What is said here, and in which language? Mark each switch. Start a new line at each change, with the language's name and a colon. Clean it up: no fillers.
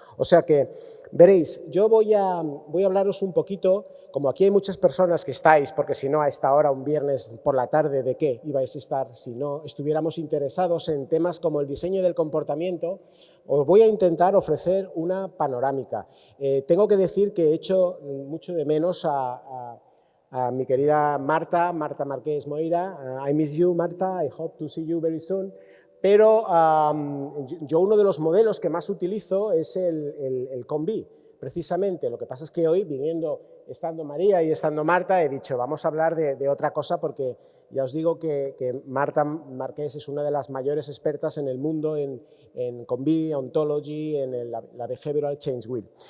Spanish: O sea que, veréis, yo voy a hablaros un poquito, como aquí hay muchas personas que estáis, porque si no a esta hora, un viernes por la tarde, ¿de qué ibais a estar si no estuviéramos interesados en temas como el diseño del comportamiento? Os voy a intentar ofrecer una panorámica. Tengo que decir que he hecho mucho de menos a mi querida Marta Marqués Moira.
English: I miss you, Marta, I hope to see you very soon.
Spanish: Pero yo uno de los modelos que más utilizo es el Combi, precisamente. Lo que pasa es que hoy, estando María y estando Marta, he dicho, vamos a hablar de otra cosa porque ya os digo que Marta Marqués es una de las mayores expertas en el mundo en Combi, Ontology, en la Behavioral Change Wheel.